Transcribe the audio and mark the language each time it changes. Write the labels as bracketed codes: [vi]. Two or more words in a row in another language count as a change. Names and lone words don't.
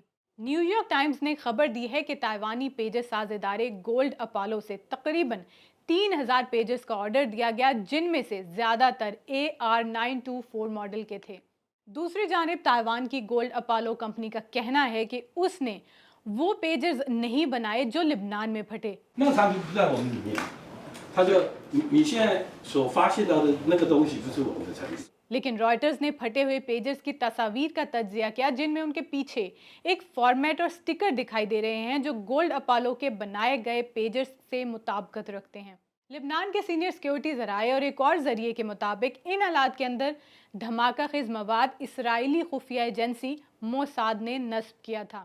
[ur] نیویارک ٹائمز نے خبر دی ہے کہ تائیوانی پیجر ساز ادارے گولڈ اپولو سے تقریباً 3000 پیجرز کا آرڈر دیا گیا، جن میں سے زیادہ تر AR924 ماڈل کے تھے. دوسری جانب تائیوان کی گولڈ اپولو کمپنی کا کہنا ہے کہ اس نے وہ پیجرز نہیں بنائے جو لبنان میں پھٹے. [zh] 那个产品不在我们里面，他就你现在所发现到的那个东西就是我们的产品。 [ur] لیکن رائٹرز نے پھٹے ہوئے پیجرز کی تصویر کا تجزیہ کیا، جن میں ان کے پیچھے ایک فارمیٹ اور اسٹیکر دکھائی دے رہے ہیں جو گولڈ اپولو کے بنائے گئے پیجرز سے مطابقت رکھتے ہیں. لبنان کے [en] senior security [ur] ذرائع اور ایک اور ذریعے کے مطابق ان حالات کے اندر دھماکہ خیز مواد اسرائیلی خفیہ ایجنسی موساد نے نصب کیا تھا.